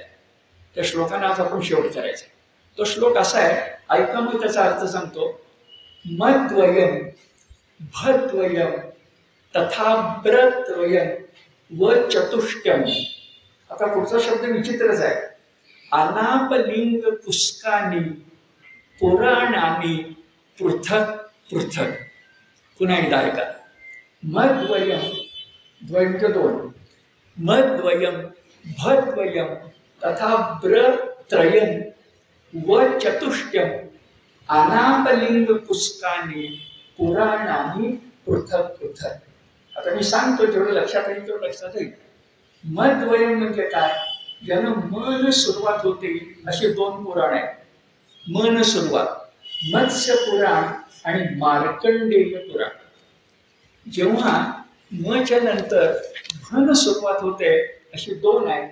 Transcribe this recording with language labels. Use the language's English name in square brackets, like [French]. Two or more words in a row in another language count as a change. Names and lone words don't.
[Marathi] त्या श्लोकानं आज आपण शेवट करायचा. तो श्लोक असा आहे, ऐका मग त्याचा अर्थ सांगतो. [Sanskrit] मद्वयम भद्वयम तथा ब्रत्रयम व चतुष्टयम. [Marathi] आता पुढचा शब्द विचित्रच आहे. [Sanskrit] अनापलिंग पुष्कानी पुराणानी पृथक पृथक. [Marathi] पुन्हा एकदा ऐका. मद्वयम, द्वयम म्हणजे 2, [Sanskrit] मद्वयम भद्वयम तथा ब्रत्रयम व चतुष्टयम अनापलिंग पुष्कानी पुराणानी पृथक पृथक. [Marathi] आता मी सांगतो, जेवढं लक्षात येईल तेवढं लक्षात येईल. मद्वयम म्हणजे काय, ज्यानं मन सुरुवात होते अशी 2 पुराण आहेत. मन सुरुवात, मत्स्य पुराण आणि मार्कंडेय पुराण. जेव्हा मच्या नंतर भन सुरुवात होते अशी 2 आहेत.